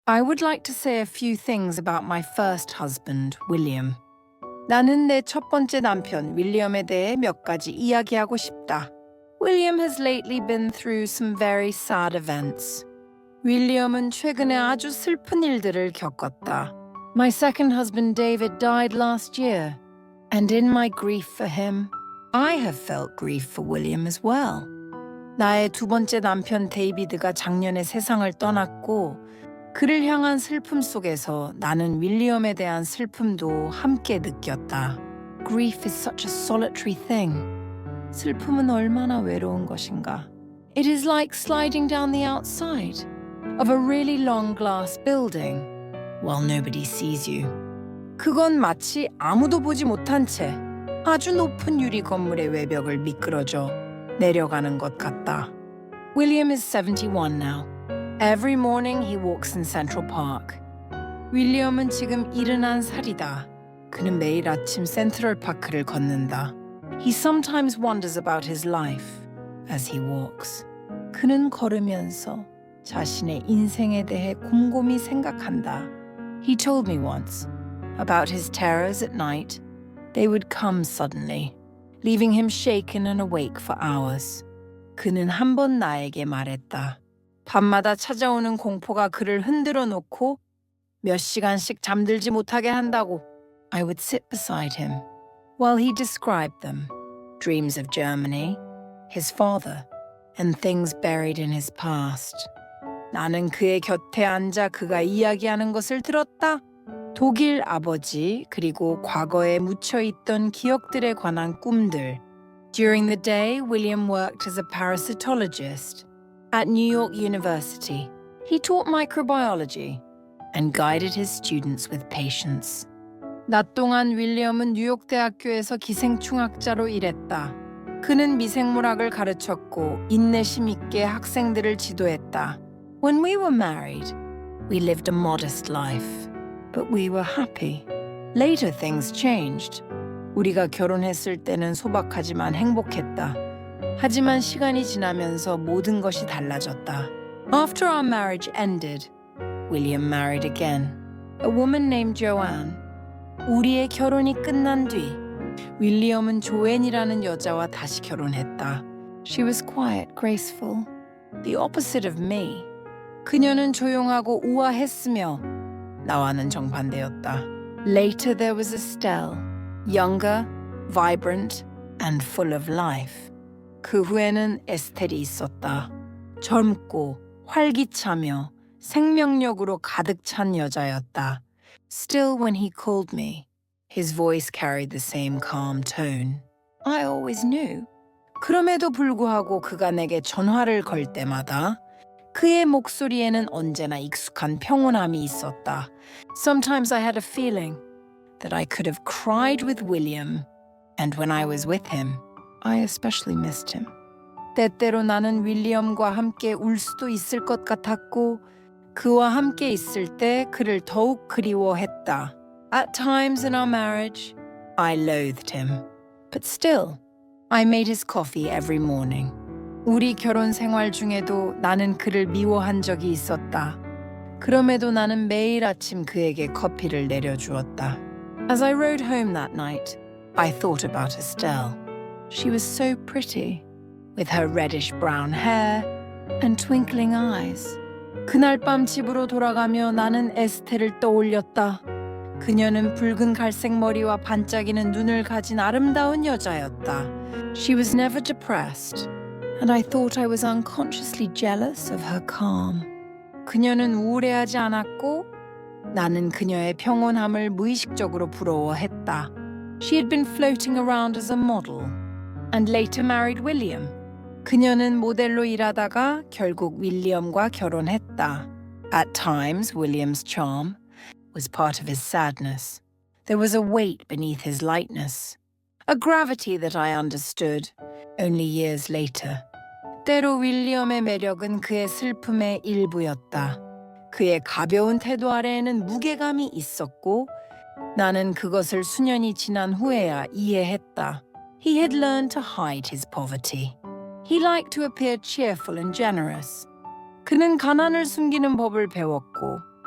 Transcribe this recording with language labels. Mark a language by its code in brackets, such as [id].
[en] I would like to say a few things about my first husband, William. [ko] 나는 내 첫 번째 남편 윌리엄에 대해 몇 가지 이야기하고 싶다. [en] William has lately been through some very sad events. [ko] 윌리엄은 최근에 아주 슬픈 일들을 겪었다. [en] My second husband David died last year, and in my grief for him, I have felt grief for William as well. [ko] 나의 두 번째 남편 데이비드가 작년에 세상을 떠났고 그를 향한 슬픔 속에서 나는 윌리엄에 대한 슬픔도 함께 느꼈다. [en] Grief is such a solitary thing. [ko] 슬픔은 얼마나 외로운 것인가. [en] It is like sliding down the outside of a really long glass building while nobody sees you. [ko] 그건 마치 아무도 보지 못한 채 아주 높은 유리 건물의 외벽을 미끄러져 내려가는 것 같다. [en] William is 71 now. Every morning he walks in Central Park. [ko] 윌리엄은 지금 71살이다. 그는 매일 아침 센트럴 파크를 걷는다. [en] He sometimes wonders about his life as he walks. [ko] 그는 걸으면서 자신의 인생에 대해 곰곰이 생각한다. [en] He told me once about his terrors at night. They would come suddenly, leaving him shaken and awake for hours. [ko] 그는 한 번 나에게 말했다. 밤마다 찾아오는 공포가 그를 흔들어 놓고 몇 시간씩 잠들지 못하게 한다고. [en] I would sit beside him while he described them. Dreams of Germany, his father, and things buried in his past. [ko] 나는 그의 곁에 앉아 그가 이야기하는 것을 들었다. 독일 아버지 그리고 과거에 묻혀있던 기억들에 관한 꿈들. [en] During the day, William worked as a parasitologist at New York University. He taught microbiology and guided his students with patience. [ko] 낮 동안 윌리엄은 뉴욕 대학교에서 기생충학자로 일했다. 그는 미생물학을 가르쳤고 인내심 있게 학생들을 지도했다. [en] When we were married, we lived a modest life, but we were happy. Later things changed. [ko] 우리가 결혼했을 때는 소박하지만 행복했다. 하지만 시간이 지나면서 모든 것이 달라졌다. [en] After our marriage ended, William married again. A woman named Joanne. [ko] 우리의 결혼이 끝난 뒤 윌리엄은 조앤이라는 여자와 다시 결혼했다. [en] She was quiet, graceful, the opposite of me. [ko] 그녀는 조용하고 우아했으며 나와는 정반대였다. [en] Later there was Estelle, younger, vibrant, and full of life. [ko] 그 후에는 에스텔이 있었다. 젊고 활기차며 생명력으로 가득 찬 여자였다. [en] Still, when he called me, his voice carried the same calm tone. I always knew. [ko] 그럼에도 불구하고 그가 내게 전화를 걸 때마다 그의 목소리에는 언제나 익숙한 평온함이 있었다. [en] Sometimes I had a feeling that I could have cried with William, and when I was with him, I especially missed him. [ko] 때때로 나는 윌리엄과 함께 울 수도 있을 것 같았고 그와 함께 있을 때 그를 더욱 그리워했다. [en] At times in our marriage, I loathed him. But still, I made his coffee every morning. [ko] 우리 결혼 생활 중에도 나는 그를 미워한 적이 있었다. 그럼에도 나는 매일 아침 그에게 커피를 내려주었다. [en] As I rode home that night, I thought about Estelle. She was so pretty, with her reddish-brown hair and twinkling eyes. [ko] 그날 밤 집으로 돌아가며 나는 에스텔을 떠올렸다. 그녀는 붉은 갈색 머리와 반짝이는 눈을 가진 아름다운 여자였다. [en] She was never depressed, and I thought I was unconsciously jealous of her calm. [ko] 그녀는 우울해하지 않았고 나는 그녀의 평온함을 무의식적으로 부러워했다. [en] She had been floating around as a model, and later married William. [ko] 그녀는 모델로 일하다가 결국 윌리엄과 결혼했다. [en] At times, William's charm was part of his sadness. There was a weight beneath his lightness, a gravity that I understood only years later. [ko] 때로 윌리엄의 매력은 그의 슬픔의 일부였다. 그의 가벼운 태도 아래에는 무게감이 있었고 나는 그것을 수년이 지난 후에야 이해했다. [en] He had learned to hide his poverty. He liked to appear cheerful and generous. [ko] 그는 가난을 숨기는 법을 배웠고